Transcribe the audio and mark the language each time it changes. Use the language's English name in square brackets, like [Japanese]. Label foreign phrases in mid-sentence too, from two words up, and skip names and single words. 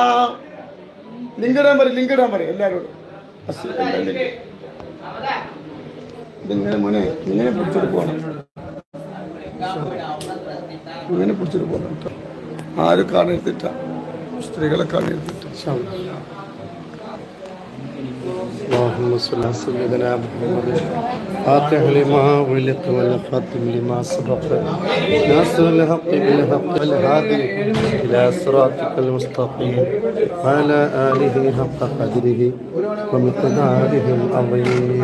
[Malayalam] ലിംഗിടാൻ പറയും എല്ലാവരോടും. ഇങ്ങനെ മോനെ ഇങ്ങനെ പിടിച്ചിട്ട് പോകണം, ഇങ്ങനെ പിടിച്ചിട്ട് പോകണം. ആരും കാണരുത്തിട്ട, സ്ത്രീകളെ കാണരുത്തിട്ട. [Arabic] اللهم صل على سيدنا محمد فاتح لما ولق والخاتم لما سبق ناصر الحق بالحق والهادي الى صراطك المستقيم وعلى اله حق قدره ومقداره العظيم.